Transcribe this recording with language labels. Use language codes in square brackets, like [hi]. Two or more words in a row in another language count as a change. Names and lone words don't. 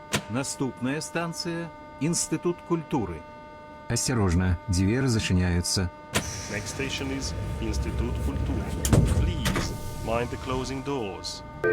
[be] Наступная станция – Институт культуры. [ru] Осторожно, двери зачиняются. [en] Next station is Institut Kultur. Please mind the closing doors.